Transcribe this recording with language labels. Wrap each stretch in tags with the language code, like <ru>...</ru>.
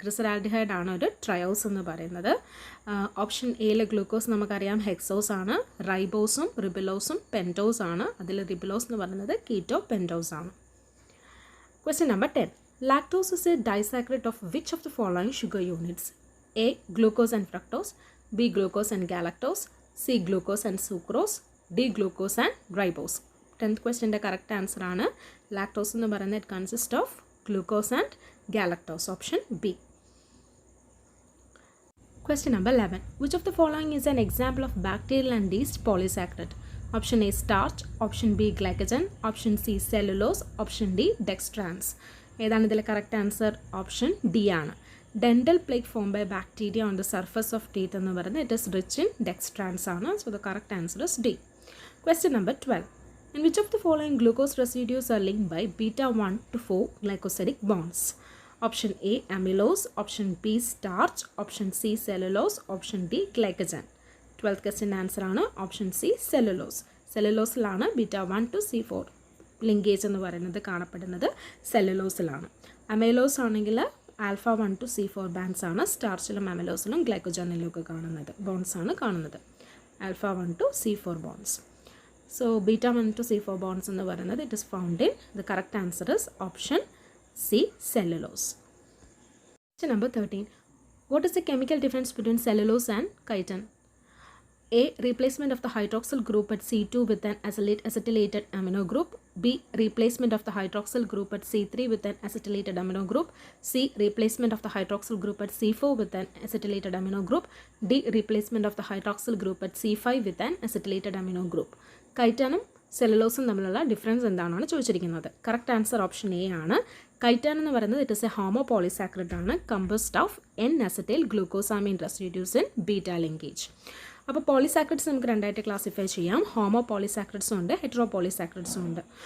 <ml>ഗ്ലിസറാൽഡിഹൈഡ് ആണ് ഒരു ട്രയോസ് എന്ന് പറയുന്നത്. ഓപ്ഷൻ എയിലെ ഗ്ലൂക്കോസ് നമുക്കറിയാം ഹെക്സോസ് ആണ്, റൈബോസും റിബുലോസും പെൻറ്റോസ് ആണ്. അതിൽ റിബുലോസ് എന്ന് പറയുന്നത് കീറ്റോ പെൻറ്റോസ് ആണ്.</ml> <en>Question number 10. Lactose is a disaccharide of which of the following sugar units? A, glucose and fructose, B, glucose and galactose, C, glucose and sucrose, D, glucose and ribose. 10th question the correct answer ആണ് lactose</en> <ml>എന്ന് പറയുന്നത്</ml> <en>it consists of glucose and galactose. Option B. Question number 11. Which of the following is an example of bacterial and yeast polysaccharide? Option A, starch, option B, glycogen, option C, cellulose, option D, dextrans.</en> <ml>ഏതാണ് ഇതിലെ correct answer? Option D ആണ്.</ml> <en>Dental plaque form by bacteria on the surface of teeth എന്ന് പറയുന്നത് it is rich in dextrans ആണ്. So the correct answer is D. Question number 12. In which of the following glucose residues are linked by beta 1 to 4 glycosidic bonds? Option A, amylose, option B, starch, option C, cellulose, option D, glycogen. 12th question answer</en> <ml>ആണ് option C, cellulose. സെല്ലുലോസിലാണ് beta 1 to C4 linkage എന്ന് പറയുന്നത് കാണപ്പെടുന്നത് സെല്ലുലോസിലാണ്. Amylose ആണെങ്കിൽ alpha 1 to C4 bands ആണ്. സ്റ്റാർച്ചിലും അമൈലോസിലും ഗ്ലൈക്കോജനിലും ഒക്കെ കാണുന്നത് bones ആണ് കാണുന്നത്.</ml> <en>Alpha 1 to C4 bonds. So beta 1 to C4 bonds എന്ന് പറയുന്നത് it is found in the correct answer is option C, cellulose. Question number 13. What is the chemical difference between cellulose and chitin? A, replacement of the hydroxyl group at C2 with an acetylated amino group. B, replacement of the hydroxyl group at C3 with an acetylated amino group. C, replacement of the hydroxyl group at C4 with an acetylated amino group. D, replacement of the hydroxyl group at C5 with an acetylated amino group.</en> <ml>കൈറ്റാനും സെല്ലുലോസും തമ്മിലുള്ള difference എന്താണെന്നാണ് ചോദിച്ചിരിക്കുന്നത്. Correct answer option A ആണ്. കൈറ്റാൻ എന്ന് പറയുന്നത്</ml> <en>It is a homopolysaccharide ആണ്, composed of N acetyl glucosamine residues in beta linkage.</en> <ml>അപ്പോൾ polysaccharides നമുക്ക് രണ്ടായിട്ട് ക്ലാസിഫൈ ചെയ്യാം. ഹോമോ പോളിസാക്രൈഡ്സും ഉണ്ട്, ഹെറ്ററോ പോളിസാക്രൈഡ്സും ഉണ്ട്.</ml>